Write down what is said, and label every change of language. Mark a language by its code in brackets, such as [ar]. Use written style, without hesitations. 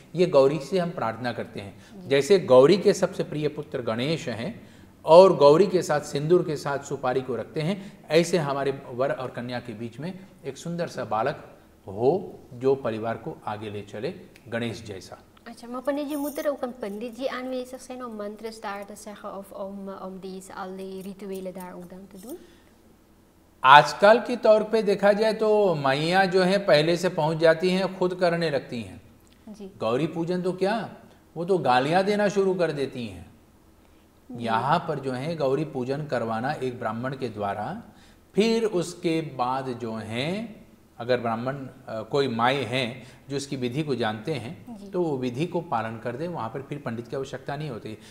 [hi] ये गौरी से हम प्रार्थना करते हैं। जैसे गौरी के सबसे प्रिय पुत्र गणेश हैं और गौरी के साथ सिंदूर के साथ सुपारी को रखते हैं, ऐसे हमारे वर और कन्या के बीच में एक सुंदर सा बालक हो जो परिवार को आगे ले चले, गणेश जैसा। [nl] अच्छा, maar wanneer je moet er ook een panditji aanwezig zijn om mantras daar te zeggen of om deze al die rituelen daar ook dan te doen? [hi] आजकल के तौर पे देखा जाए तो मैया जो है पहले से पहुंच जाती हैं, खुद करने लगती हैं जी। गौरी पूजन तो क्या, वो तो गालियां देना शुरू कर देती हैं। यहाँ पर जो है गौरी पूजन करवाना एक ब्राह्मण के द्वारा, फिर उसके बाद जो हैं अगर ब्राह्मण कोई माई हैं जो इसकी विधि को जानते हैं तो वो विधि को पालन कर दे, वहाँ पर फिर पंडित की आवश्यकता नहीं होती।